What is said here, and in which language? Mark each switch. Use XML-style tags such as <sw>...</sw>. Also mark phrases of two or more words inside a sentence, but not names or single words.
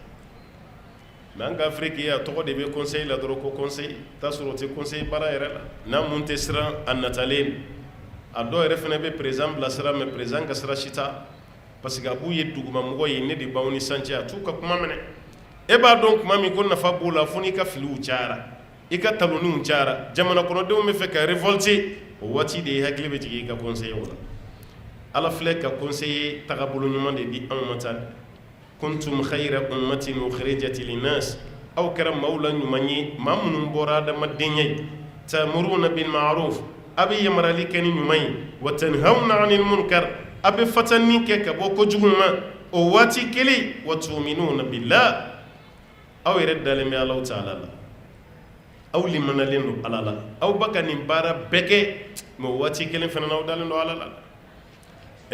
<bm>mais an ka Afrique a tɔgɔ de bɛ conseil la dɔrɔn ko conseil t'a sɔrɔ o tɛ conseil baara yɛrɛ la n'a mun tɛ siran a natalen a dɔw yɛrɛ fana bɛ président bilasira mais président ka sira si t'a</bm> <fr>parce que</fr> <bm>a b'u ye dugumamɔgɔ ye ne de b'aw ni san cɛ a t'u ka kuma minɛ e b'a dɔn kuma min ko nafa b'o la fo n'i ka filiw cayara i ka taloniw cayara jamana kɔnɔdenw bɛ fɛ ka révolter o waati de i hakili bɛ jigin i ka conseiller o la ala filɛ ka conseiller tagabolo ɲuman de di anw ma tan</bm> <ar>كنتم خير أمة أخرجت للناس</ar> <bm>aw kɛra maaw la ɲuman ye maa minnu bɔra adamadenya ye</bm> <ar>تأمرون بالمعروف</ar> <bm>a bɛ yamarali kɛ ni ɲuman ye</bm> <ar>وتنهون عن المنكر</ar> <bm>a bɛ fatani kɛ ka bɔ kojugu ma o waati kelen</bm> <ar>وتؤمنون بالله</ar> <bm>aw yɛrɛ dalen bɛ Alahu Ta'ala la aw limanalen don Ala la aw bɛ ka nin baara bɛɛ kɛ mais o waati kelen fana na aw dalen don Ala la e</bm>